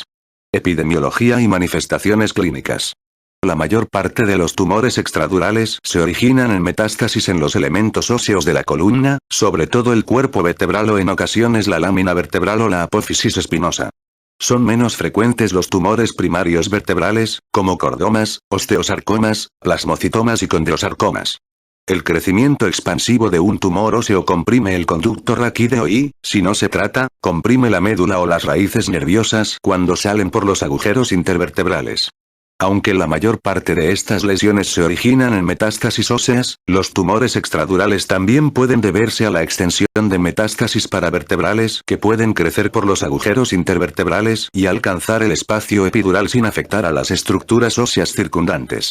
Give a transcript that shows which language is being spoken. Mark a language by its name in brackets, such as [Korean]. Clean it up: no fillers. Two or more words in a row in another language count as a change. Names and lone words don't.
[Spanish] Epidemiología y manifestaciones clínicas. La mayor parte de los tumores extradurales se originan en metástasis en los elementos óseos de la columna, sobre todo el cuerpo vertebral o en ocasiones la lámina vertebral o la apófisis espinosa. Son menos frecuentes los tumores primarios vertebrales, como cordomas, osteosarcomas, plasmocitomas y condrosarcomas. El crecimiento expansivo de un tumor óseo comprime el conducto raquídeo y, si no se trata, comprime la médula o las raíces nerviosas cuando salen por los agujeros intervertebrales. Aunque la mayor parte de estas lesiones se originan en metástasis óseas, los tumores extradurales también pueden deberse a la extensión de metástasis paravertebrales que pueden crecer por los agujeros intervertebrales y alcanzar el espacio epidural sin afectar a las estructuras óseas circundantes.